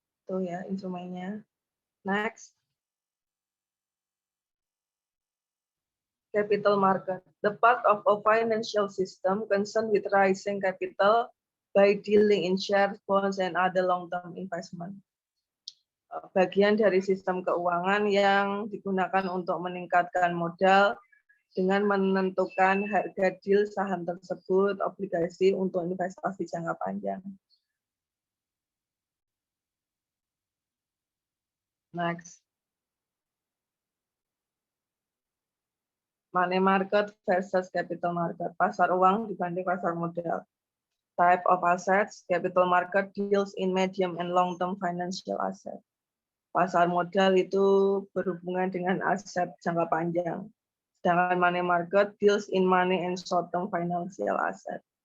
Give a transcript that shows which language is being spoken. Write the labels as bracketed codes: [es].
[id] Itu ya instrumennya. [en] Next. Capital market. The part of a financial system concerned with raising capital by dealing in shares, bonds, and other long-term investment. [id] Bagian dari sistem keuangan yang digunakan untuk meningkatkan modal dengan menentukan harga deal saham tersebut, obligasi untuk investasi jangka panjang. [en] Next. Money market versus capital market. [id] Pasar uang dibanding pasar modal. [en] Type of assets. Capital market deals in medium and long-term financial asset. [id] Pasar modal itu berhubungan dengan aset jangka panjang. Sedangkan [en] money market deals in money and short-term financial asset.